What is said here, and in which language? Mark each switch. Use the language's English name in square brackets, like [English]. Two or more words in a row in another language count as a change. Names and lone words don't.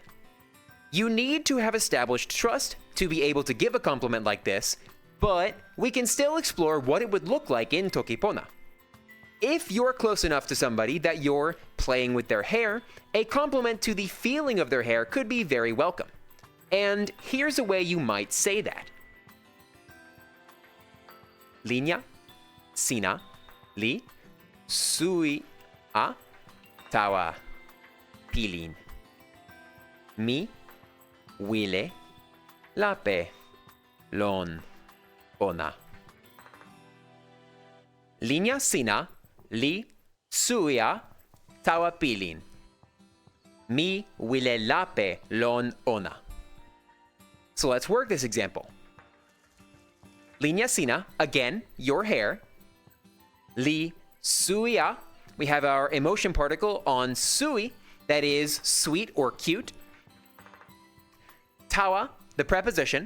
[English] You need to have established trust to be able to give a compliment like this, but we can still explore what it would look like in Toki Pona. If you're close enough to somebody that you're playing with their hair, a compliment to the feeling of their hair could be very welcome. And here's a way you might say that. [Toki Pona] Linya, sina, li, sui, a, tawa, pilin. Mi, wile, lape, lon, pona. Linya sina, li, suia, tawa pilin. Mi wile lape lon ona. [English] So let's work this example. [Toki Pona] Linya sina, [English] again, your hair. [Toki Pona] Li suia, [English] we have our emotion particle on sui, that is sweet or cute. Tawa, the preposition.